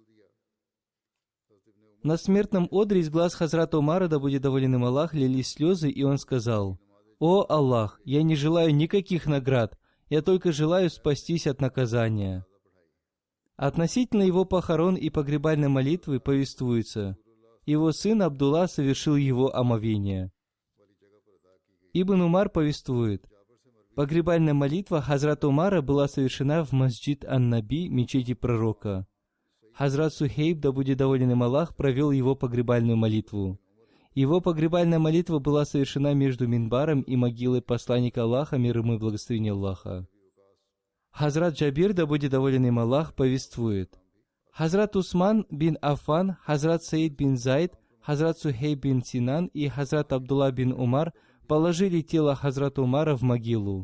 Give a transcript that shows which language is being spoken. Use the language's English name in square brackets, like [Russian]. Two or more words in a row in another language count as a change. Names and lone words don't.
[Russian] На смертном одре из глаз Хазрата Умара, да будет доволен им Аллах, лились слезы, и он сказал: «О Аллах, я не желаю никаких наград, я только желаю спастись от наказания». Относительно его похорон и погребальной молитвы повествуется: его сын Абдулла совершил его омовение. Ибн Умар повествует: погребальная молитва Хазрата Умара была совершена в Масджид ан-Наби, мечети пророка. Хазрат Сухейб, да будет доволен им Аллах, провел его погребальную молитву. Его погребальная молитва была совершена между минбаром и могилой посланника Аллаха, мир ему и благословение Аллаха. Хазрат Джабир, да будет доволен им Аллах, повествует: Хазрат Усман бин Аффан, Хазрат Саид бин Зайд, Хазрат Сухейб бин Синан и Хазрат Абдулла бин Умар положили тело Хазрата Умара в могилу.